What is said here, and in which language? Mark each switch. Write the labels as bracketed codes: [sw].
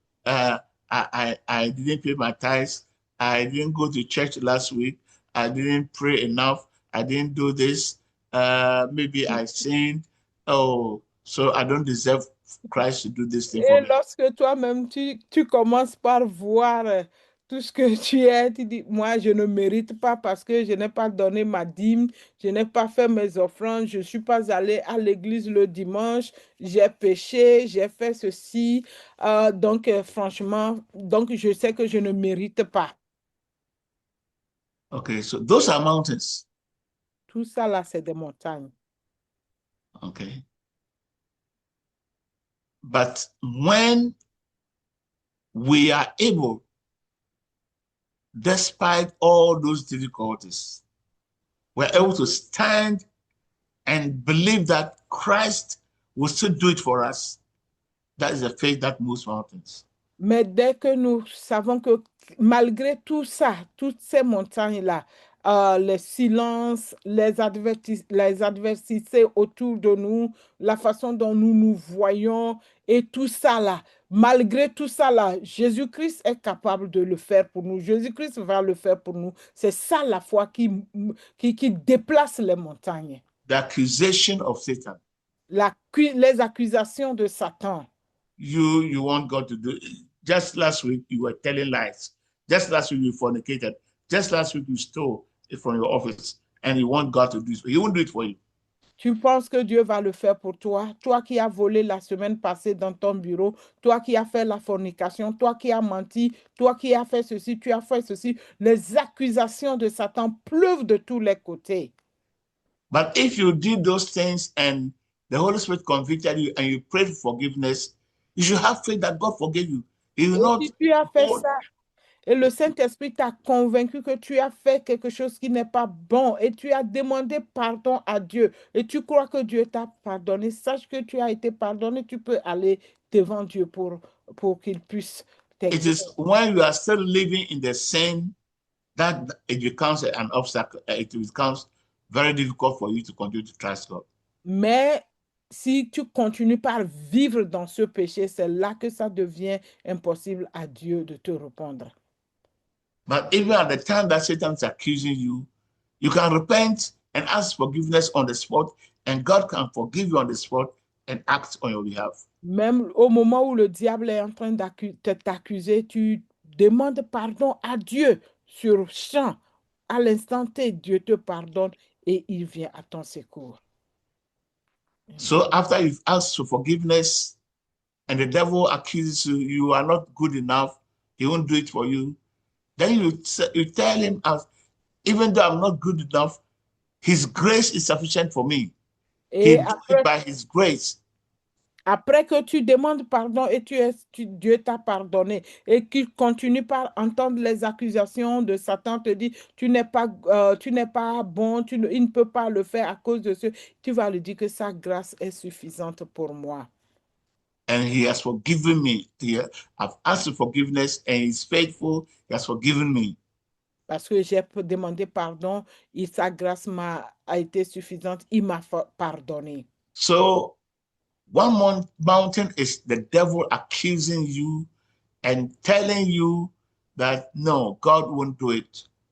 [en] I didn't pay my tithes. I didn't go to church last week. I didn't pray enough. I didn't do this. Maybe I sinned. Oh, so I don't deserve Christ to do this thing for [fr] Et [en] me. [fr] lorsque toi-même, tu commences par voir tout ce que tu es, tu dis, moi, je ne mérite pas parce que je n'ai pas donné ma dîme, je n'ai pas fait mes offrandes, je ne suis pas allé à l'église le dimanche, j'ai péché, j'ai fait ceci. Donc, franchement, donc je sais que je ne mérite pas. [en] Okay, so those are mountains. [fr] Tout ça, là, c'est des montagnes. [en] Okay. But when we are able, despite all those difficulties, we're able to stand and believe that Christ will still do it for us. That is a faith that moves mountains. [fr] Mais dès que nous savons que malgré tout ça, toutes ces montagnes-là, les silences, les adversités autour de nous, la façon dont nous nous voyons et tout ça là, malgré tout ça là, Jésus-Christ est capable de le faire pour nous. Jésus-Christ va le faire pour nous. C'est ça la foi qui déplace les montagnes. [en] The accusation of Satan. [fr] Les accusations de Satan. [en] You want God to do it. Just last week, you were telling lies. Just last week, you fornicated. Just last week, you stole it from your office. And you want God to do it. He won't do it for you. [fr] Tu penses que Dieu va le faire pour toi? Toi qui as volé la semaine passée dans ton bureau, toi qui as fait la fornication, toi qui as menti, toi qui as fait ceci, tu as fait ceci. Les accusations de Satan pleuvent de tous les côtés. [en] But if you did those things and the Holy Spirit convicted you and you prayed for forgiveness, you should have faith that God forgave you. He will not. [fr] Si tu as fait ça et le Saint-Esprit t'a convaincu que tu as fait quelque chose qui n'est pas bon et tu as demandé pardon à Dieu et tu crois que Dieu t'a pardonné, sache que tu as été pardonné, tu peux aller devant Dieu pour qu'il puisse [en] It is when you are still living in the sin that it becomes an obstacle. It becomes very difficult for you to continue to trust God. [fr] Mais si tu continues par vivre dans ce péché, c'est là que ça devient impossible à Dieu de te répondre. [en] But even at the time that Satan is accusing you, you can repent and ask forgiveness on the spot, and God can forgive you on the spot and act on your behalf. [fr] Même au moment où le diable est en train de t'accuser, tu demandes pardon à Dieu sur champ. À l'instant T, Dieu te pardonne et il vient à ton secours. [en] So after you've asked for forgiveness and the devil accuses you, you are not good enough, he won't do it for you. Then you tell him, even though I'm not good enough, his grace is sufficient for me. He did it by his grace. [fr] Après que tu demandes pardon et Dieu t'a pardonné et qu'il continue par entendre les accusations de Satan, te dit tu n'es pas bon, il ne peut pas le faire à cause de ce, tu vas lui dire que sa grâce est suffisante pour moi. [en] And he has forgiven me. I've asked for forgiveness and he's faithful. He has forgiven me. [fr] Parce que j'ai demandé pardon et sa grâce a été suffisante, il m'a pardonné. [en] So one mountain is the devil accusing you and telling you that no, God won't do it.